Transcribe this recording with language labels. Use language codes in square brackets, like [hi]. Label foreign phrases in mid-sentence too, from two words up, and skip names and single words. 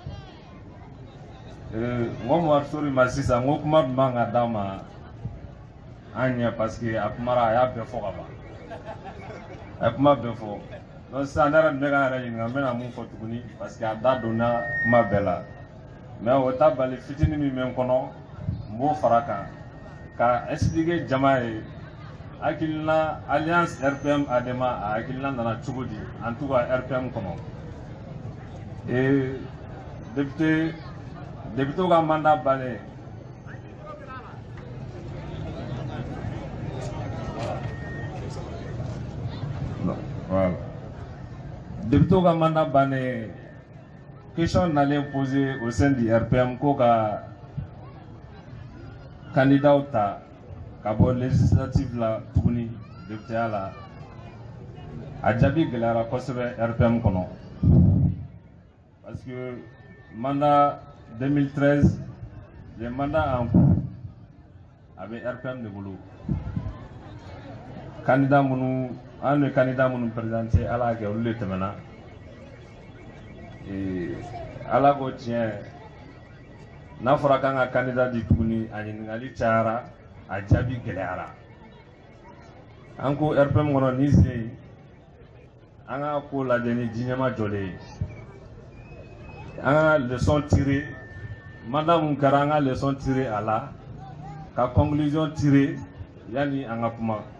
[bm] n ko Mohamadu Sori ma sisan n ko kuma dun man ka d'a ma an ɲɛ [fr] parce que [bm] a kumara a y'a bɛɛ fɔ ka ban a ye kuma bɛɛ fɔ donc sisan ne yɛrɛ tun bɛ ka n yɛrɛ ɲininka n bɛna mun fɔ tuguni [fr] parce que [bm] a da donna kuma bɛɛ la mais o t'a bali fitinin min bɛ n kɔnɔ n b'o fara kan ka expliquer jama ye hakilina alliance RPM ADEMA a hakilina nana cogo di [fr] en tout cas [bm] RPM kɔnɔ député ka mandat bannen voilà député ka mandat bannen question nalen [fr] posée au sein du RPM [bm] ko ka candidat ta ka bɔ législative la tuguni députéya la a jaabi gɛlɛyara kosɛbɛ RPM kɔnɔ parce que mandat 2013 [fr] les mandats en cours [bm] a bɛ RPM de bolo candidat minnu an ye candidat minnu présenté ala y'a kɛ olu de tɛmɛna ala ko tiɲɛ n'a fɔra k'an ka candidat di tuguni a ɲininkali cayara a jaabi gɛlɛyara an ko RPM kɔnɔ ni sen an ka ko lajɛ ni diɲɛma jɔlen ye an ka [fr] leçon tirer [bm] mandat mun kɛra an ka [fr] leçon tirer [bm] a la ka [fr] conclusion tirer [bm] yanni an ka kuma